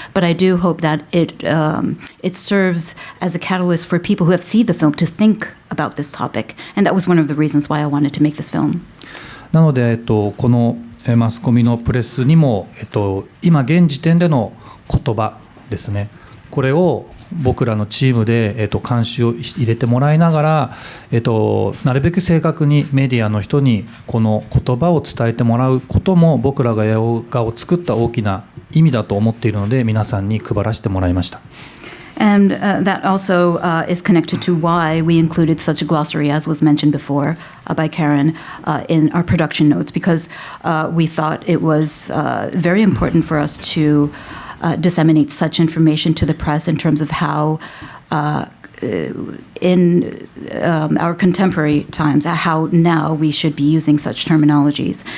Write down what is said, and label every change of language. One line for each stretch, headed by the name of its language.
English: But I do hope that it serves as a catalyst for people who have seen the film to think about this topic. And that was one of the reasons why I wanted to make this film.
Japanese: なので、このマスコミのプレスにも、今現時点での言葉ですね、これを僕らのチームで、監修を入れてもらいながら、なるべく正確にメディアの人にこの言葉を伝えてもらうことも僕らが映画を作った大きな意味だと思っているので、皆さんに配らせてもらいました。
English: And that also is connected to why we included such a glossary, as was mentioned before by Karen, in our production notes, because we thought it was very important for us to disseminate such information to the press in terms of how in our contemporary times, how now we should be using such terminologies.